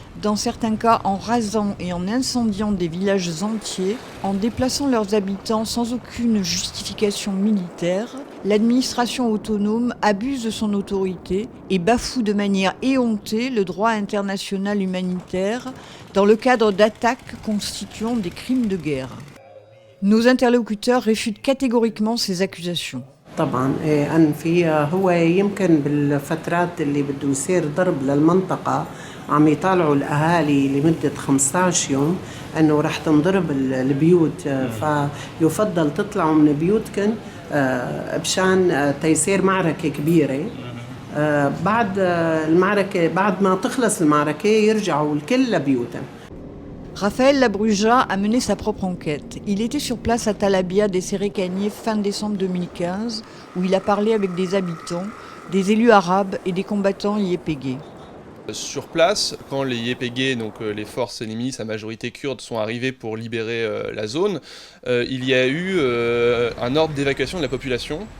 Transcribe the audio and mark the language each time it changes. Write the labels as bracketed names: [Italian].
[French] dans certains cas en rasant et en incendiant des villages entiers, en déplaçant leurs habitants sans aucune justification militaire, l'administration autonome abuse de son autorité et bafoue de manière éhontée le droit international humanitaire dans le cadre d'attaques constituant des crimes de guerre. » Nos interlocuteurs réfutent catégoriquement ces accusations. [Arabic] طبعا أنفي هو يمكن بالفترات اللي بده يصير ضرب للمنطقة عم يطالعوا الأهالي لمدة 15 يوم أنه رح تنضرب البيوت فيفضل تطلعوا من بيوتكن بشان تيصير معركة كبيرة بعد المعركة بعد ما تخلص المعركة يرجعوا الكل لبيوتهم. [French] Raphaël Labruja a mené sa propre enquête. Il était sur place à Tal Abyad et Serekaniye fin décembre 2015, où il a parlé avec des habitants, des élus arabes et des combattants YPG. Sur place, quand les YPG, donc les forces ennemies, sa majorité kurde, sont arrivées pour libérer la zone, il y a eu un ordre d'évacuation de la population.